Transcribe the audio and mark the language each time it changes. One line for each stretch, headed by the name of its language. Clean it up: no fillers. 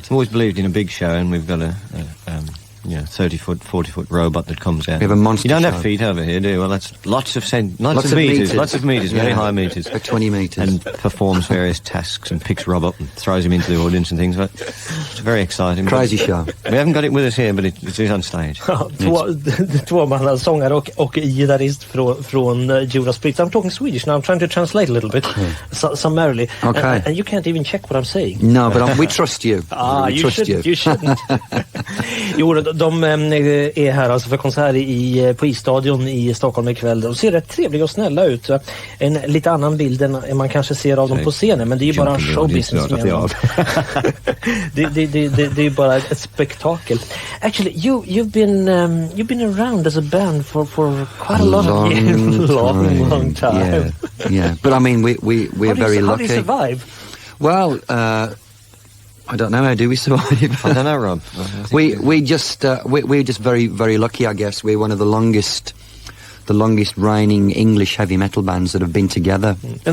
English: I've always believed in a big show, and we've got a 30-foot, 40-foot robot that comes out. We have a monster You don't show. have feet over here, do you? Well, that's lots of meters, very high meters. 20 meters. And performs various tasks and picks Rob up and throws him into the audience and things. But it's very exciting. Crazy show. We haven't got it with us here, but it is on stage.
Swedish: Två man, sångare och gitarrist från Judas Priest.
English: I'm talking Swedish now. I'm trying to translate a little bit summarily. Okay. And you can't even check what I'm saying. No, but we trust you. We trust you. You shouldn't.
Swedish: Jo, de är här alltså för konsert på Isstadion i Stockholm ikväll. De ser rätt trevliga och snälla ut. En lite annan bild än man kanske ser av dem på scenen, men det är ju bara showbusiness med dem. Det är ju bara ett spektakel.
English: Actually, you've been around as a band for quite a lot of years. Long time. Yeah. But I mean, we're very lucky. How do you survive? Well, I don't know. How do we survive? I don't know, Rob. We're just very, very lucky, I guess. We're one of the longest reigning English heavy metal bands that have been together for so many years.